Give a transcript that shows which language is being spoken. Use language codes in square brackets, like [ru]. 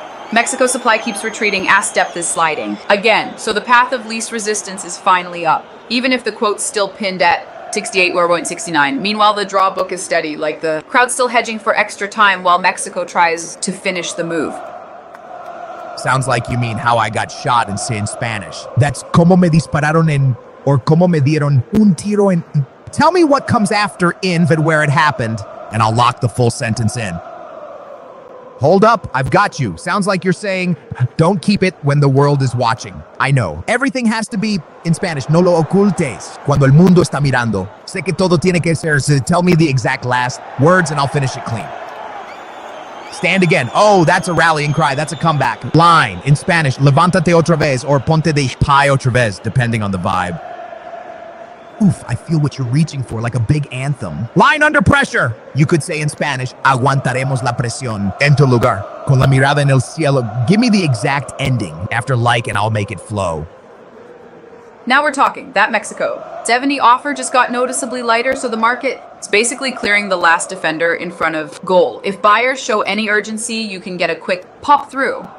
[en] Mexico supply keeps retreating, ass depth is sliding. Again, so the path of least resistance is finally up, even if the quote's still pinned at 68 or 0.69. Meanwhile, the draw book is steady, like the crowd's still hedging for extra time while Mexico tries to finish the move. Sounds like you mean how I got shot and say in Spanish. [es] That's como me dispararon en, or como me dieron un tiro en. [en] Tell me what comes after in and where it happened, and I'll lock the full sentence in. Hold up, I've got you. Sounds like you're saying, don't keep it when the world is watching. I know. Everything has to be in Spanish. [es] No lo ocultes cuando el mundo está mirando. Sé que todo tiene que ser. [en] So tell me the exact last words and I'll finish it clean. Stand again. Oh, that's a rallying cry. That's a comeback. Line, in Spanish, [es] levántate otra vez [en] or [es] ponte de pie otra vez, [en] depending on the vibe. Oof, I feel what you're reaching for, like a big anthem. Line under pressure. You could say in Spanish, [es] aguantaremos la presión en tu lugar, con la mirada en el cielo. [en] Give me the exact ending after like and I'll make it flow. Now we're talking. That Mexico 70 offer just got noticeably lighter, so the market is basically clearing the last defender in front of goal. If buyers show any urgency, you can get a quick pop through.